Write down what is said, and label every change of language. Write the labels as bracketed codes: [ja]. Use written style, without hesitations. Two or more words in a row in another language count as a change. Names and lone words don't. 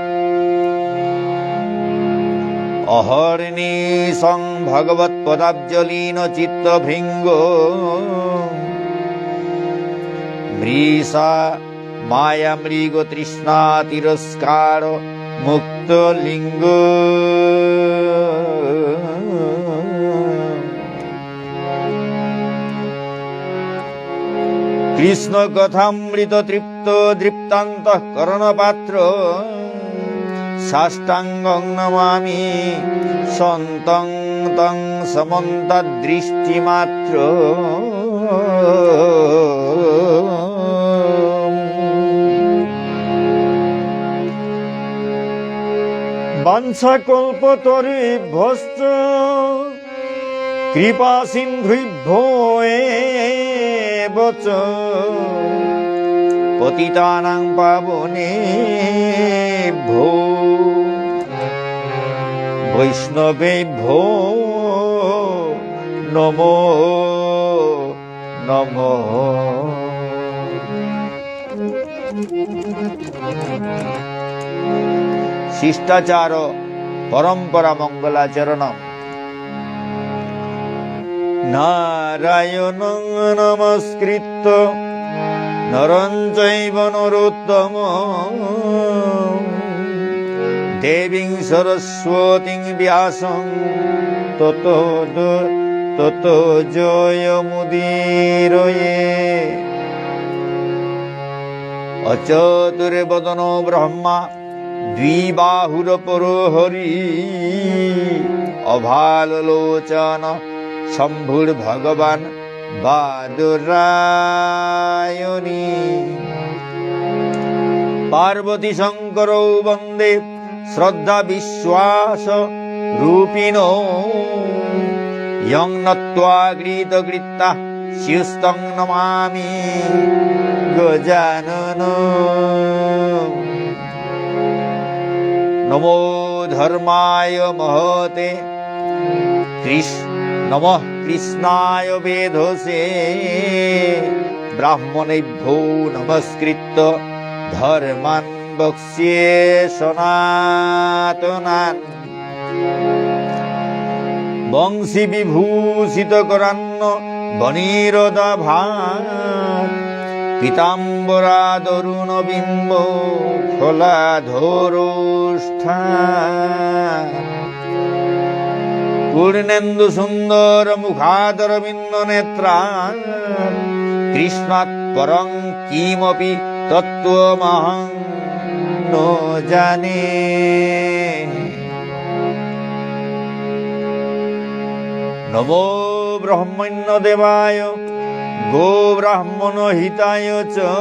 [sa] অহর্নিশং ভগবৎ পদাব্জলীন চিত্তভৃঙ্গ মৃষা মায়া মৃগ তৃষ্ণা তিরস্কার মুক্ত লিঙ্গ কৃষ্ণ কথামৃত তৃপ্ত দৃপ্তান্ত করণপাত্র সাষ্টাঙ্গং নমামি সন্তং তং সমন্তদৃষ্টিমাত্র বাঞ্ছাকল্পতরুভ্যশ্চ কৃপা সিন্ধুভ্যো এব চ পতিতানাং পাবনেভ্যো বৈষ্ণবেভ্যো নমো নমঃ। শিষ্টাচার পরম্পরা মঙ্গলাচরণ। নারায়ণং নমস্কৃত্য নরং চৈব নরোত্তমং দেবীং সরস্বতীং ব্যাসং ততো জয়মুদীরয়ে অচতুর্বদনো ব্রহ্মা দ্বিবাহুরপরো হরি অভালোচন শম্ভুর্ভগবান বাদুরায়ণী পার্বতী শঙ্করৌ বন্দে শ্রদ্ধা বিশ্বাস রূপিণো ইয়ং নত্বা গৃহীতকৃত্যা শিউস্তং নমামি গজানন। নমো ধর্মায় মহতে নমঃ কৃষ্ণায় বেধসে। ব্রাহ্মণেভ্যো নমস্কৃত্য ধর্মাन् বক্ষ্যে সনাতনান। বংশী বিভূষিত করান্ন বনিরদাভান। পীতাম্বরা তরুণ বিম্ব ফলাধরোষ্ঠান। পূর্ণেন্দু সুন্দর মুখাদরবিন্দ নেত্রান। কৃষ্ণাৎ পরং কিমপি তত্ত্বমহং ন জানে। নমো ব্রহ্মণ্য দেবায় গো ব্রাহ্মণ হিতায় চ।